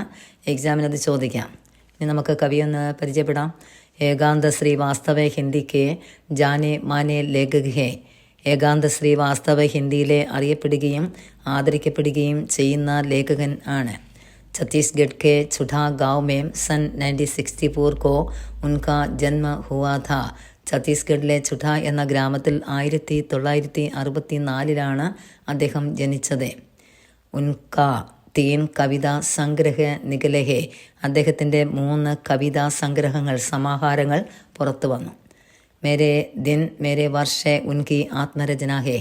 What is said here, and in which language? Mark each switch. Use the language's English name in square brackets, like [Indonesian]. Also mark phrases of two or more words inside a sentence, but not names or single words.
[Malayalam] എക്സാമിനത് ചോദിക്കാം. ഇനി നമുക്ക് കവിയൊന്ന് പരിചയപ്പെടാം. [Hindi] एकांत श्रीवास्तव हिंदी के जाने माने लेखक हैं. [Malayalam] ഏകാന്ത ശ്രീവാസ്തവ ഹിന്ദിയിലെ അറിയപ്പെടുകയും ആദരിക്കപ്പെടുകയും ചെയ്യുന്ന ലേഖകൻ ആണ്. [Hindi] ഛത്തീസ്ഗഡ് के छुटा गांव में सन 1964 को उनका जन्म हुआ था. [Malayalam] ഛത്തീസ്ഗഡിലെ ഛുട്ട എന്ന ഗ്രാമത്തിൽ 1964 അദ്ദേഹം ജനിച്ചത്. [Hindi] उनके 3 कविता संग्रह निकले हैं. [Malayalam] അദ്ദേഹത്തിൻ്റെ 3 കവിതാ സംഗ്രഹങ്ങൾ, സമാഹാരങ്ങൾ പുറത്തു വന്നു. [Hindi] मेरे दिन मेरे वर्ष उनकी आत्मरचना है.